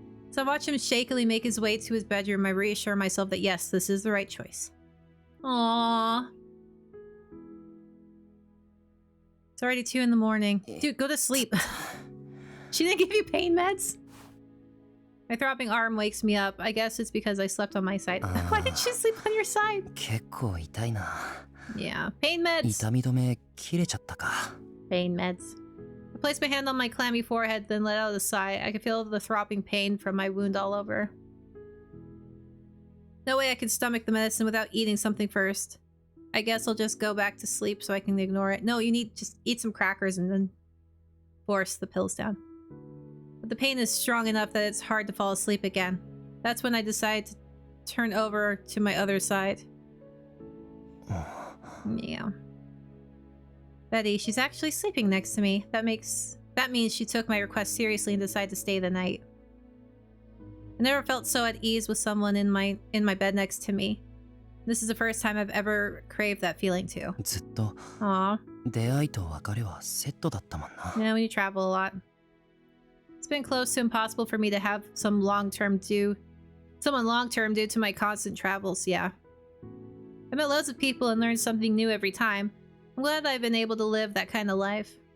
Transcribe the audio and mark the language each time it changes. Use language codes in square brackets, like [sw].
[en] So I watch him shakily make his way to his bedroom. I reassure myself that yes, this is the right choice. Aww. It's already 2 in the morning. Dude, go to sleep. She didn't give you pain meds? My throbbing arm wakes me up. I guess it's because I slept on my side. Why did she sleep on your side? [ja] 結構痛いな。 [en] Yeah, pain meds. [ja] 痛み止め切れちゃったか。 [en] Pain meds. I place my hand on my clammy forehead, then let out a sigh. I can feel the throbbing pain from my wound all over. No way I can stomach the medicine without eating something first. I guess I'll just go back to sleep so I can ignore it. No, you need to just eat some crackers and then force the pills down. But the pain is strong enough that it's hard to fall asleep again. That's when I decide to turn over to my other side. Yeah. Betty, she's actually sleeping next to me. That means she took my request seriously and decided to stay the night. I never felt so at ease with someone in my bed next to me. This is the first time I've ever craved that feeling too. [ja] ずっと [en] Aww. [ja] 出会いと別れはセットだったもんな。 [en] Yeah, when you travel a lot. It's been close to impossible for me to have someone long-term due to my constant travels, yeah. I met loads of people and learned something new every time. I'm glad I've been able to live that kind of life.